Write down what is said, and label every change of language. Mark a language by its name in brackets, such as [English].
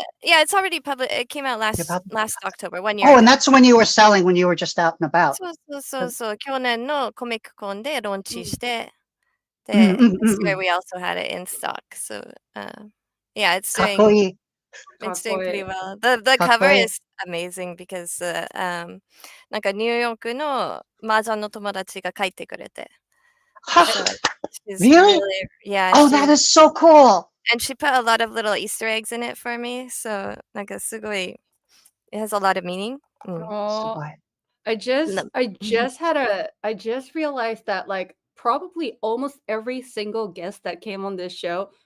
[English] Yeah, it's already published. It came out last October, 1 year. Oh, and that's when you were selling, when you were just out and about. [Japanese] そう。去年のコミックコンでローンチして、 [English] this year we also had it in stock. So, yeah, it's doing pretty well. The cover is amazing because [Japanese] なんかニューヨークの麻雀の友達が書いてくれて。 [English] Really? Yeah. Oh, that is so cool. And she put a lot of little Easter eggs in it for me. So, [Japanese] なんかすごい [English] it has a lot of meaning. I just realized that like probably almost every single guest that came on this show